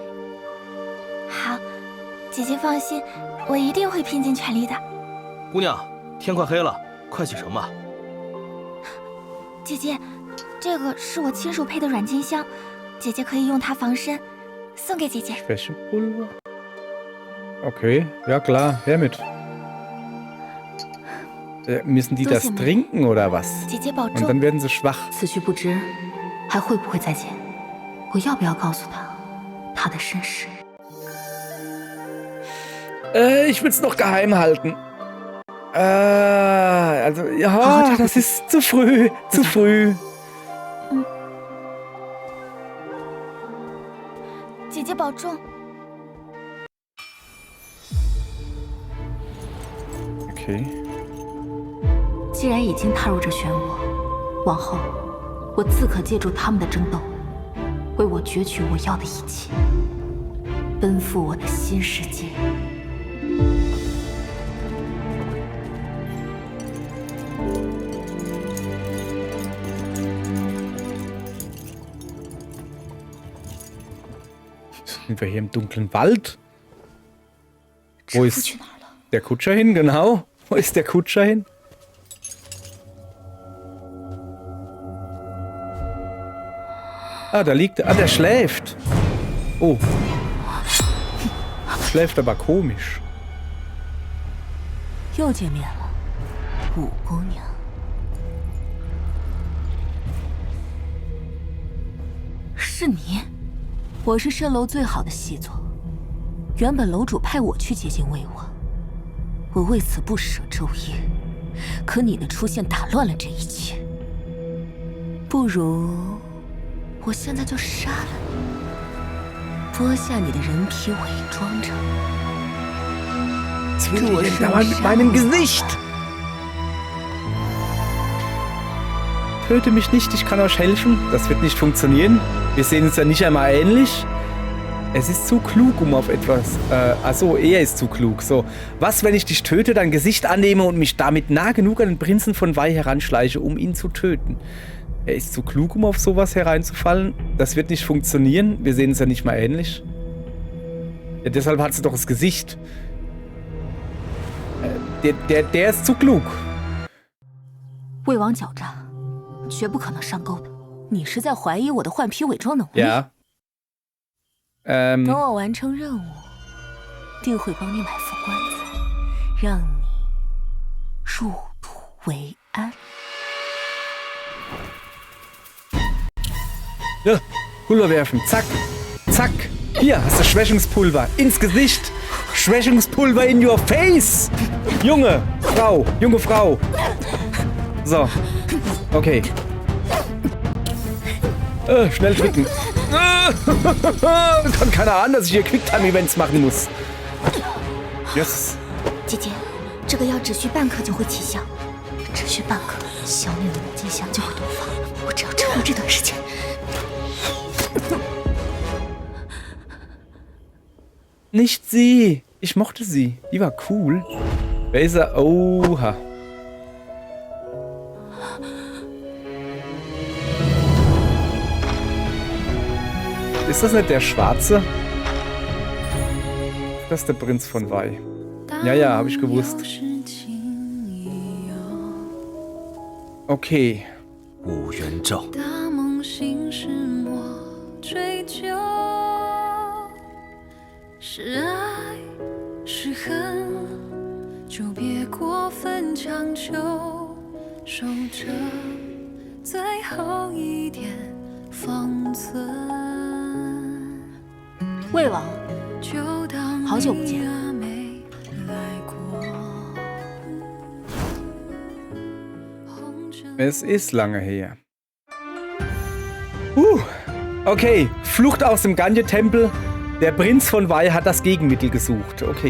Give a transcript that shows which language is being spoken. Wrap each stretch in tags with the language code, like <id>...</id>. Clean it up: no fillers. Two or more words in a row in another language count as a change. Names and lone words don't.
<zh>好，姐姐放心，我一定会拼尽全力的。姑娘，天快黑了，快启程吧。姐姐，这个是我亲手配的软金香，姐姐可以用它防身，送给姐姐。</zh> <de>Okay, ja klar, her mit. Müssen die das trinken oder was? Und dann werden sie schwach.</de> <zh>此去不知还会不会再见？我要不要告诉他他的身世？</zh> <de>Ich will es noch geheim halten. Also, ja, das ist zu früh. Zu früh.</de> <zh>姐姐保重。</zh> <de>Okay.</de> <zh>既然已经踏入这漩涡，往后我自可借助他们的争斗，为我攫取我要的一切，奔赴我的新世界。</zh> <de>Sind wir hier im dunklen Wald? Wo ist der Kutscher hin? Genau. Wo ist der Kutscher hin? Ah, da liegt er. Ah, der schläft. Oh. Schläft aber komisch.</de> <zh>又见面了，五姑娘。是你？我是蜃楼最好的习作，原本楼主派我去接近魏王，我为此不舍昼夜，可你的出现打乱了这一切。不如我现在就杀了你，剥下你的人皮，伪装成助我</zh> <de>mit meinem Gesicht. Töte mich nicht, ich kann euch helfen. Das wird nicht funktionieren. Wir sehen uns ja nicht einmal ähnlich. Es ist zu klug, um auf etwas... achso, er ist zu klug. So, was, wenn ich dich töte, dein Gesicht annehme und mich damit nah genug an den Prinzen von Wei heranschleiche, um ihn zu töten? Er ist zu klug, um auf sowas hereinzufallen. Das wird nicht funktionieren. Wir sehen uns ja nicht mal ähnlich. Ja, deshalb hat sie doch das Gesicht. Der ist zu klug.</de> <zh>魏王狡诈，绝不可能上钩的。你是在怀疑我的换皮伪装能力？</zh> <de>Ja.</de> <zh>等我完成任务，定会帮你埋伏棺材，让你入土为安。</zh> <de>Ja, Pulver werfen. Zack. Zack. Hier hast du Schwächungspulver. Ins Gesicht. Schwächungspulver</de> <en>in your face.</en> <de>Junge Frau. So. Okay. Schnell drücken. Kann keiner ahnen, dass ich hier Quicktime-Events machen muss. Yes.</de> <zh>姐姐，这个药只需半颗就会起效，只需半颗，小女的迹象就会毒发。我只要撑过这段时间。</zh> <de>Nicht sie. Ich mochte sie. Die war cool. Wer ist er? Oha. Ist das nicht der Schwarze? Das ist der Prinz von Wei. Ja, habe ich gewusst. Okay.</de> <zh>武元昭。是爱是恨，就别过分强求，守着最后一点方寸。魏王，好久不见。</zh> <de>Es ist lange her. Okay, Flucht aus dem Ganye-Tempel. Der Prinz von Wei hat das Gegenmittel gesucht. Okay.</de>